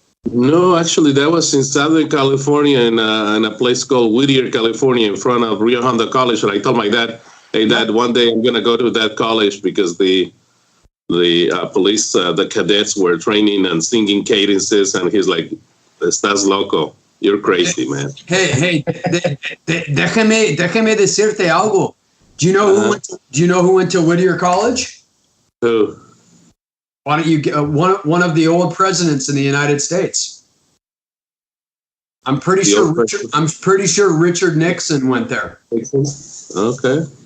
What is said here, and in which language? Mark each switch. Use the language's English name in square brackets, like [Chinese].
[English] No, actually, that was in Southern California in a place called Whittier, California, in front of Rio Hondo College. And I told my dad, hey, Dad, one day I'm going to go to that college because the police, the cadets were training and singing cadences. And he's like, [Spanish] estás loco. [English] You're crazy, man. [Spanish] Hey, déjame decirte algo. [English] Do you know who went to Whittier College? Who? Why don't you get one of the old presidents in the United States? I'm pretty sure Richard Nixon went there. Okay.